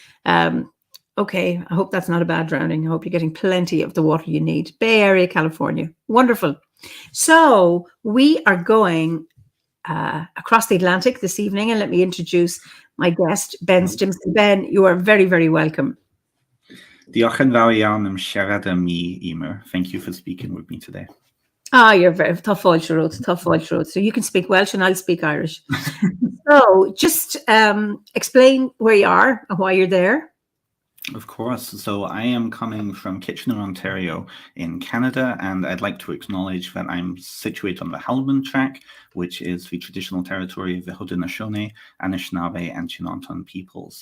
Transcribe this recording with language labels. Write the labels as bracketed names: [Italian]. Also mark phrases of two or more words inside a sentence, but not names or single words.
[English] Okay, I hope that's not a bad drowning. I hope you're getting plenty of the water you need. Bay Area, California, wonderful. So we are going across the Atlantic this evening, and let me introduce my guest, Ben Stimson. Ben, you are very, very welcome. [Welsh] Diolch yn fawr iawn am siarad â mi, Eimear. [English] Thank you for speaking with me today. You're very tough. So you can speak Welsh and I'll speak Irish. So just explain where you are and why you're there. Of course. So I am coming from Kitchener, Ontario in Canada, and I'd like to acknowledge that I'm situated on the Halban Track, which is the traditional territory of the Haudenosaunee, Anishinaabe, and Chinonton peoples.